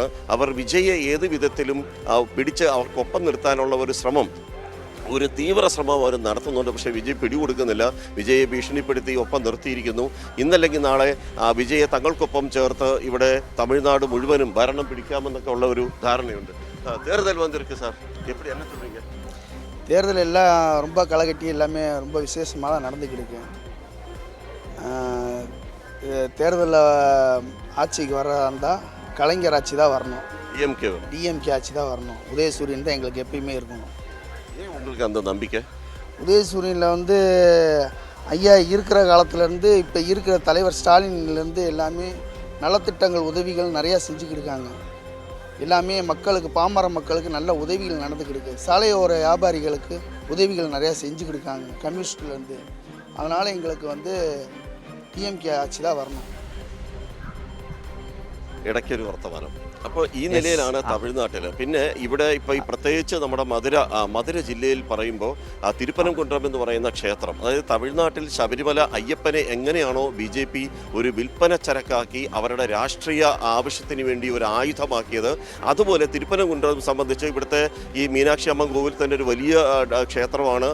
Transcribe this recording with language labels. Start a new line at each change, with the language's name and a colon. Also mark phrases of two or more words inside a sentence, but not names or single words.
Malayalam: അവർ വിജയെ ഏത് വിധത്തിലും പിടിച്ച് അവർക്കൊപ്പം നിർത്താനുള്ള ഒരു തീവ്ര ശ്രമം അവർ നടത്തുന്നുണ്ട്. പക്ഷേ വിജയ് പിടികൊടുക്കുന്നില്ല. വിജയെ ഭീഷണിപ്പെടുത്തി ഒപ്പം നിർത്തിയിരിക്കുന്നു. ഇന്നല്ലെങ്കിൽ നാളെ വിജയെ തങ്ങൾക്കൊപ്പം ചേർത്ത് ഇവിടെ തമിഴ്നാട് മുഴുവനും ഭരണം പിടിക്കാമെന്നൊക്കെ ഉള്ള ഒരു ധാരണയുണ്ട്.
Tamil: தேர்தல் வந்திருக்கு சார், எப்படி என்ன சொல்றீங்க? தேர்தல் எல்லாம் ரொம்ப களைகட்டி எல்லாமே ரொம்ப விசேஷமாக தான் நடந்துக்கிட்டு இருக்கு. தேர்தலில் ஆட்சிக்கு வர்றதா இருந்தால் கலைஞர் ஆட்சி தான் வரணும், டிஎம்கே ஆட்சி தான் வரணும். உதயசூரியன் தான் எங்களுக்கு எப்பயுமே இருக்கணும். ஏன் உங்களுக்கு அந்த நம்பிக்கை? உதயசூரியனில் வந்து ஐயா இருக்கிற காலத்துலேருந்து இப்போ இருக்கிற தலைவர் ஸ்டாலின்லேருந்து எல்லாமே நலத்திட்டங்கள் உதவிகள் நிறையா செஞ்சுக்கிட்டு இருக்காங்க. எல்லாமே மக்களுக்கு, பாமர மக்களுக்கு நல்ல உதவிகள் நடந்துக்கிட்டு. சாலையோர வியாபாரிகளுக்கு உதவிகள் நிறையா செஞ்சுக்கிட்டு இருக்காங்க கம்யூனிஸ்ட்லேருந்து. அதனால் எங்களுக்கு வந்து டிஎம்கே ஆட்சி தான் வரணும்.
Malayalam: ഇടയ്ക്കൊരു വർത്തമാനം. അപ്പോൾ ഈ നിലയിലാണ് തമിഴ്നാട്ടിൽ. പിന്നെ ഇവിടെ ഇപ്പോൾ ഈ പ്രത്യേകിച്ച് നമ്മുടെ മധുര ജില്ലയിൽ പറയുമ്പോൾ തിരുപ്പനംകുന്றம் എന്ന് പറയുന്ന ക്ഷേത്രം, അതായത് തമിഴ്നാട്ടിൽ ശബരിമല അയ്യപ്പനെ എങ്ങനെയാണോ BJP ഒരു വിൽപ്പന ചരക്കാക്കി അവരുടെ രാഷ്ട്രീയ ആവശ്യത്തിന് വേണ്ടി ഒരു ആയുധമാക്കിയത്, അതുപോലെ തിരുപ്പനംകുന്றம் സംബന്ധിച്ച് ഇവിടുത്തെ ഈ മീനാക്ഷി അമ്മൻ കോവിൽ തന്നെ ഒരു വലിയ ക്ഷേത്രമാണ്.